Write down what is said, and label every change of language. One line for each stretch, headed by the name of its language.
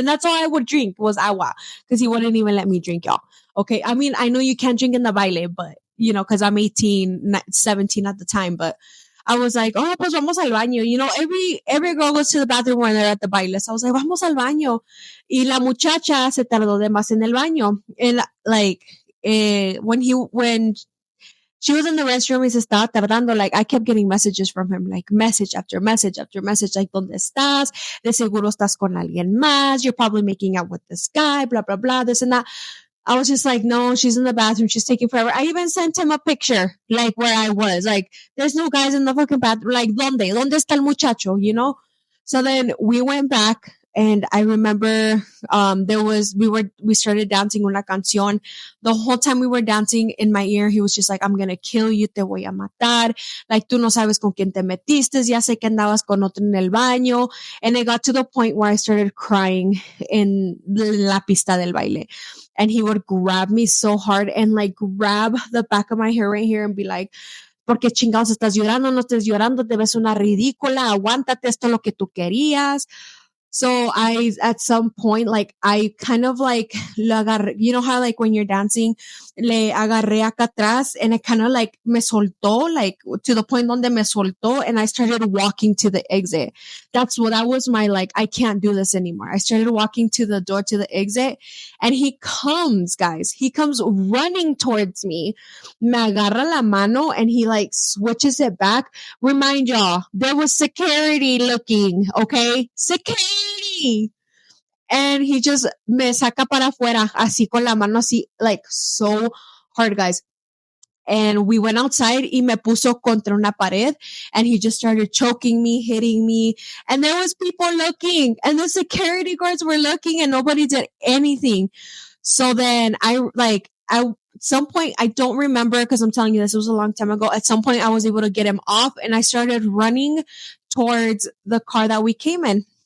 English: And that's all I would drink was agua because he wouldn't even let me drink, y'all. Okay. I mean, I know you can't drink in the baile, but, because I'm 18, 17 at the time, but I was like, oh,
Spanish: pues vamos al baño.
English: Every girl goes to the bathroom when they're at the baile. So I was like,
Spanish: vamos al baño. Y la muchacha se tardó de más en el baño.
English: And like, when she was in the restroom
Spanish: y se estaba tardando,
English: like I kept getting messages from him, like message after message after message, like
Spanish: ¿dónde estás? De seguro estás con alguien más.
English: You're probably making out with this guy, blah, blah, blah, this and that. I was just like, no, she's in the bathroom. She's taking forever. I even sent him a picture, like where I was, like there's no guys in the fucking bathroom.
Spanish: Like, ¿Dónde está el muchacho?
English: So then we went back. And I remember, we started dancing
Spanish: una canción.
English: The whole time we were dancing in my ear, he was just like, I'm going to kill you,
Spanish: te voy a matar. Like, tú no sabes con quién te metiste. Ya sé que andabas con otro en el baño.
English: And it got to the point where I started crying in
Spanish: la pista del baile.
English: And he would grab me so hard and like grab the back of my hair right here and be like,
Spanish: ¿por qué chingados estás llorando? No estés llorando, te ves una ridícula, aguántate, esto es lo que tú querías.
English: So at some point, like, I kind of like,
Spanish: le agarré,
English: you know how like when you're dancing,
Spanish: le agarré acá atrás
English: and it kind of like
Spanish: me soltó,
English: like to the point
Spanish: donde me soltó
English: and I started walking to the exit. That was my like, I can't do this anymore. I started walking to the door to the exit and he comes, guys, he comes running towards me,
Spanish: me agarra la mano
English: and he like switches it back. Remind y'all, there was security looking, okay? Security. And he just
Spanish: me saca para afuera, así con la mano así,
English: like so hard, guys. And we went outside
Spanish: y me puso contra una pared
English: and he just started choking me, hitting me. And there was people looking and the security guards were looking and nobody did anything. So then at some point, I don't remember because I'm telling you this was a long time ago. At some point, I was able to get him off and I started running towards the car that we came in.